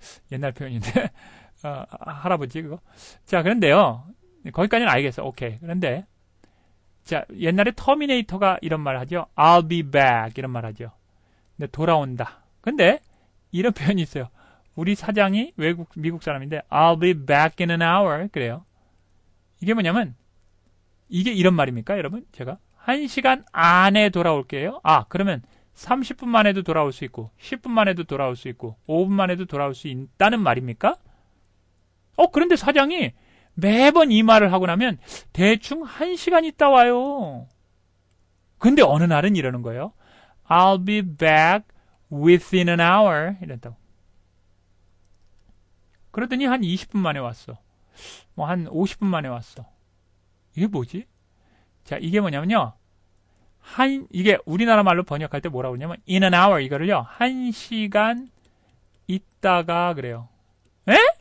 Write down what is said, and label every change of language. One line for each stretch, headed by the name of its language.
Korean: 옛날 표현인데 할아버지 그거. 자, 그런데요. 거기까지는 알겠어. 오케이. 그런데 자, 옛날에 터미네이터가 이런 말 하죠.
English: I'll be back
Korean: 이런 말 하죠. 근데 돌아온다. 근데 이런 표현이 있어요. 우리 사장이 미국 사람인데
English: I'll be back in an hour
Korean: 그래요. 이게 뭐냐면 이게 이런 말입니까, 여러분? 제가 1시간 안에 돌아올게요. 그러면 30분 만에도 돌아올 수 있고 10분 만에도 돌아올 수 있고 5분 만에도 돌아올 수 있다는 말입니까? 그런데 사장이 매번 이 말을 하고 나면 대충 1시간 있다 와요. 근데 어느 날은 이러는 거예요.
English: I'll be back within an hour
Korean: 이랬다고. 그러더니 한 20분 만에 왔어. 뭐 한 50분 만에 왔어. 이게 뭐지? 자, 이게 뭐냐면요. 이게 우리나라 말로 번역할 때 뭐라고 그러냐면
English: in an hour
Korean: 이거를요. 1시간 있다가 그래요. 에?